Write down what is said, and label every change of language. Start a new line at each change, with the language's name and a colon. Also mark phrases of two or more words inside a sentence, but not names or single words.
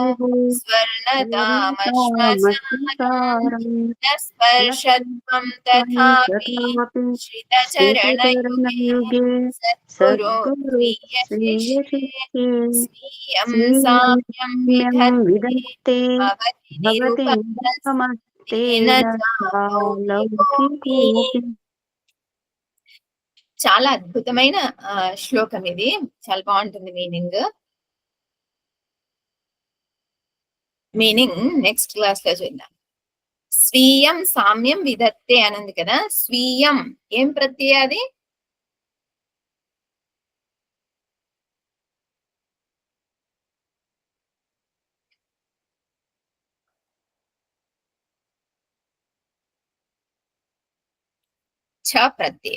Sanskrit: स्वर्णतामश्मसारम् न स्पर्शत्वं तथापि श्रितचरणयुगे सद्गुरो स्वीयशिष्ये स्वीयं साम्यं विधत्ते भवति निरुपमस्तेन चालौकिकोऽपि
Telugu: చాలా అద్భుతమైన శ్లోకం ఇది. చాలా బాగుంటుంది మీనింగ్
English: next class
Telugu: లో చూద్దాం.
Sanskrit: స్వీయం సామ్యం విధత్తే
Telugu: అనంది కదా. స్వీయం ఏం ప్రత్యయ అది? ఛ ప్రత్యయ.